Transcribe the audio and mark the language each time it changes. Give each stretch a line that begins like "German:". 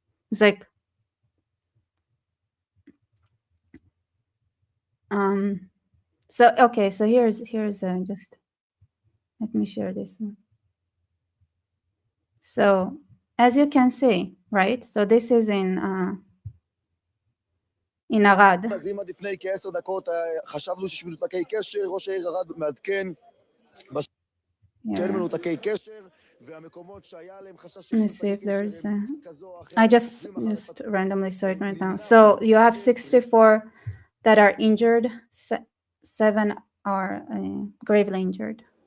English: It's like so okay, so here's just let me share this one. So as you can see, right? So this is in ערד.
Hebrew: אז אם עד לפני כ10 דקות חשבנו שיש מנותקי קשר, ראש העיר ערד מעדכן שאין מנותקי קשר, והמקומות שהיה להם חשש שיש מנותקי קשר כזו או אחרת.
English: I just randomly saw it right now. So you have 64 that are injured, 7 are gravely injured.